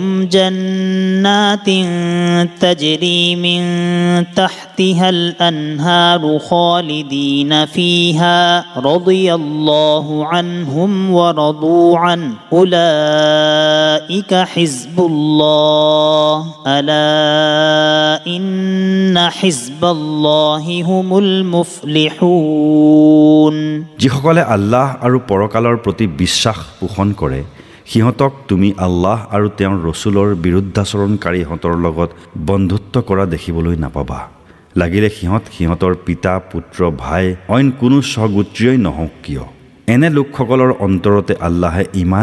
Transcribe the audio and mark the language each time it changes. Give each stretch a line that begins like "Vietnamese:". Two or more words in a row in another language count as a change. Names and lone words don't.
Arabic: جنات تجري من تحتها الأنهار خالدين فيها رضي الله عنهم ورضوا عنه أولئك حزب الله ألا إن حزب الله هم المفلحون
Assamese: যিসকলে আল্লাহ আৰু পৰকালৰ প্ৰতি বিশ্বাস পোষণ কৰে সিহঁতক তুমি আল্লাহ আৰু তেওঁৰ ৰসুলৰ বিৰুদ্ধাচৰণকাৰীহঁতৰ লগত বন্ধুত্ব কৰা দেখিবলৈ নাপাবা লাগিলে সিহঁতৰ পিতা পুত্ৰ ভাই অইন কোনো সহগোত্ৰীয় নহওক কিয় এনে লোকসকলৰ অন্তৰতে আল্লাহে ঈমান